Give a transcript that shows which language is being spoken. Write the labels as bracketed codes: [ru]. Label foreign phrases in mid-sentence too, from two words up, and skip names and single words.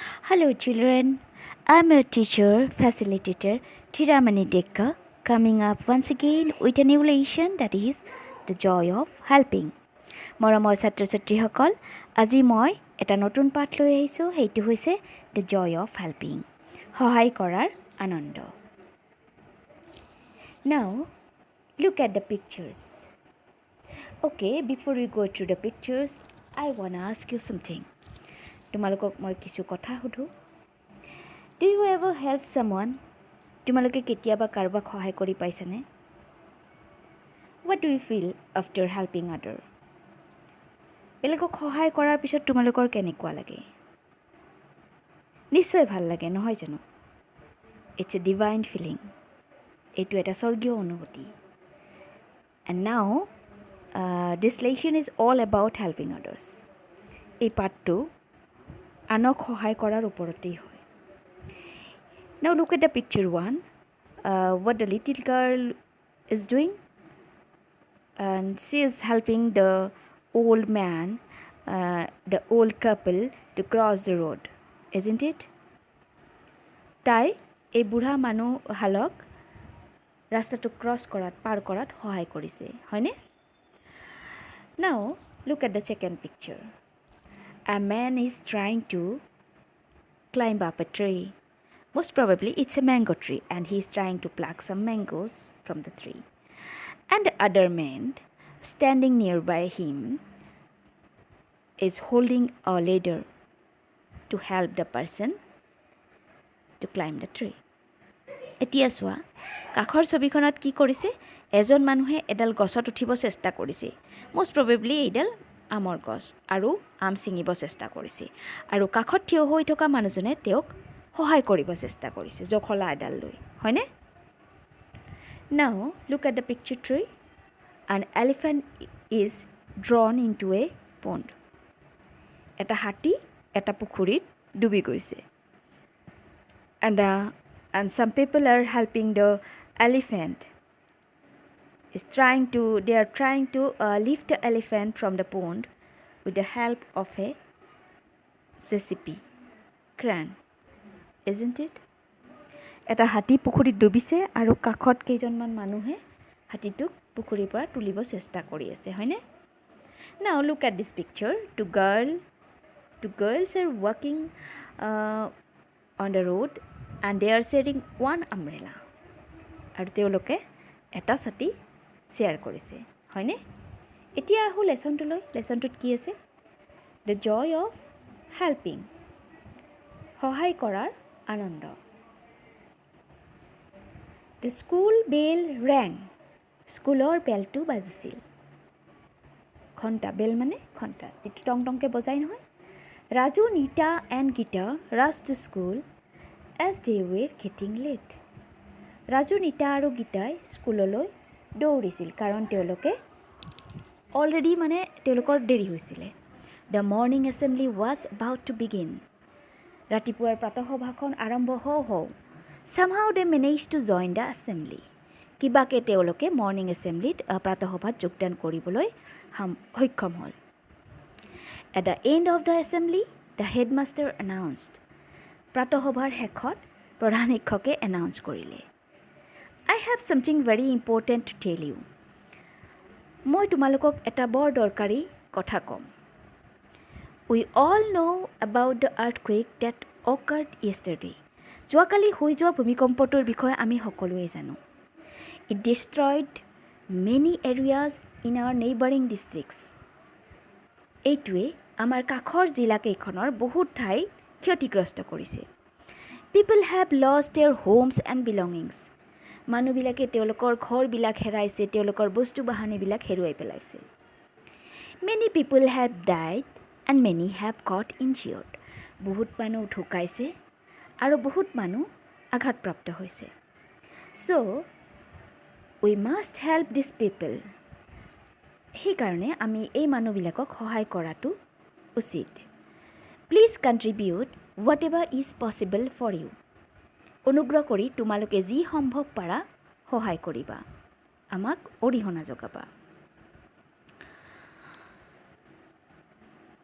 [en] Hello, children. I'm your teacher, facilitator, Thiramani Dekka, coming up once again with a new lesson that is the joy of helping. [as] মৰমৰ ছাত্ৰ ছাত্ৰীসকল আজি মই এটা নতুন পাঠ লৈ আহিছোঁ সেইটো হৈছে [en] the joy of helping [as] সহায় কৰাৰ আনন্দ [en] Now look at the pictures Okay before we go through the pictures I want to ask you something [as] তোমালোকক মই কিছু কথা সুধো [en] Do you ever help [as] someone তোমালোকে কেতিয়াবা কাৰোবাক সহায় কৰি পাইছানে [en] What do you feel after helping other [as] বেলেগক সহায় কৰাৰ পিছত তোমালোকৰ কেনেকুৱা লাগে নিশ্চয় ভাল লাগে নহয় জানো [en] It's a divine feeling [as] এইটো এটা স্বৰ্গীয় অনুভূতি And [en] now this lesson is all about helping others [as] এই পাঠটো আনক সহায় কৰাৰ ওপৰতেই হয় [en] Now look at the picture 1 what the little girl is doing and she is helping the old man the old couple to cross the road isn't it [as] তাই এই বুঢ়া মানুহহালক ৰাস্তাটো ক্ৰছ কৰাত পাৰ কৰাত সহায় কৰিছে হয়নে [en] Now look at the second picture A man is trying to climb up a tree Most probably it's a mango tree and he is trying to pluck some mangoes from the tree And the other man standing nearby him is holding a ladder to help the person to climb the tree. [as] এতিয়া চোৱা কাখৰ ছবিখনত কি কৰিছে এজন মানুহে এডাল গছত উঠিব চেষ্টা কৰিছে [en] most probably [as] এইডাল আমৰ গছ আৰু আম ছিঙিব চেষ্টা কৰিছে আৰু কাখত থিয় হৈ থকা মানুহজনে তেওঁক সহায় কৰিব চেষ্টা কৰিছে জখলা এডাল লৈ হয়নে [en] Now look at the picture 3 An elephant is drawn into a pond. [as] এটা হাতী এটা পুখুৰীত ডুবি গৈছে [en] and some people are helping the elephant they are trying to lift the elephant from the pond with the help of a JCB crane isn't it [as] এটা হাতী পুখুৰীত ডুবিছে আৰু কাখত কেইজনমান মানুহে হাতীটোক পুখুৰীৰ পৰা তুলিব চেষ্টা কৰি আছে হয়নে [en] Now look at this picture two girls are walking on the road and they are sharing one umbrella [as] আৰু তেওঁলোকে এটা ছাতি শ্বেয়াৰ কৰিছে হয়নে এতিয়া আহো লেসনটোত কি আছে [en] The joy of helping [as] সহায় কৰাৰ আনন্দ [en] The school bell rang [as] স্কুলৰ বেলটো বাজিছিল ঘণ্টা বেল মানে ঘণ্টা যেটো টং টংকে বজাই নহয় [en] Raju, Nita and Gita rushed to school as they were getting late. [as] Raju, Nita আৰু গীতাই স্কুললৈ দৌৰিছিল কাৰণ তেওঁলোকে অলৰেডি মানে তেওঁলোকৰ দেৰি হৈছিলে [en] The morning assembly was about to begin. [as] ৰাতিপুৱাৰ প্ৰাতঃসভাখন আৰম্ভ হওঁ [en] Somehow they managed to join the assembly. [as] কিবাকে তেওঁলোকে মৰ্নিং এছেম্বলিত প্ৰাতঃসভাত যোগদান কৰিবলৈ সক্ষম হ'ল [en] At the end of the assembly, the headmaster announced. [as] প্ৰাতঃসভাৰ শেষত প্ৰধান শিক্ষকে announce কৰিলে. [en] I have something very important to tell you. [as] মই তোমালোকক এটা বৰ দৰকাৰী কথা ক'ম. [en] We all know about the earthquake that occurred yesterday. [as] যোৱাকালি হৈ যোৱা ভূমিকম্পটোৰ বিষয়ে আমি সকলোৱে জানো. [en] It destroyed many areas in our neighboring districts. [as] এইটোৱে আমাৰ কাখৰ জিলাকেইখনৰ বহুত ঠাই ক্ষতিগ্ৰস্ত কৰিছে [en] People have lost their homes and belongings [as] মানুহবিলাকে তেওঁলোকৰ ঘৰবিলাক হেৰাইছে তেওঁলোকৰ বস্তু বাহনীবিলাক হেৰুৱাই পেলাইছে [en] Many people have died and many have got injured [as] বহুত মানুহ ঢুকাইছে আৰু বহুত মানুহ আঘাতপ্ৰাপ্ত হৈছে [en] So we must help these people [as] সেইকাৰণে আমি এই মানুহবিলাকক সহায় কৰাটো উচিত [en] Please contribute whatever is possible for you [as] অনুগ্ৰহ কৰি তোমালোকে যি সম্ভৱ পাৰা সহায় কৰিবা আমাক অৰিহণা যোগাবা